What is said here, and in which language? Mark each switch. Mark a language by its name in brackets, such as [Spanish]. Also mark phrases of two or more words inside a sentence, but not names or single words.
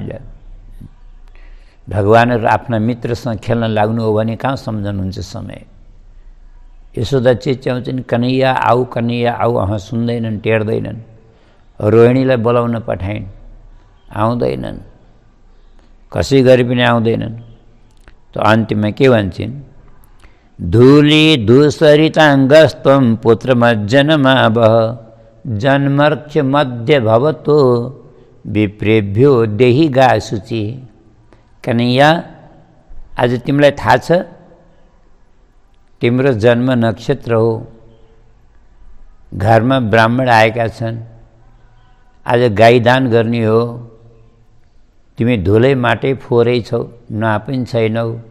[Nepali] भगवानहरू आफ्ना मित्रसँग खेल्न लाग्नु हो भने कहाँ सम्झनुहुन्छ समय? यशोदा चिच्याउँछन् कन्हैया आऊ कन्हैया आऊ, सुन्दैनन्, टेर्दैनन्। रोहिणीलाई बोलाउन पठाइन्, आउँदैनन्, कसै गरी पनि आउँदैनन्। त अन्तिममा के भन्छन्? [Sanskrit] धूली धूसरिताङ्गस्तम पुत्रमज्जनमावह जन्मर्क्ष मध्य भवतो विप्रेभ्यो देहि गासुचि। [Nepali] कन्हैया आज तिमीलाई थाहा छ तिम्रो जन्म नक्षत्र हो, घरमा ब्राह्मण आएका छन्, आज गाई दान गर्ने हो, तिमी धुलै माटै फोहोरै छौ, नुहा पनि छैनौ,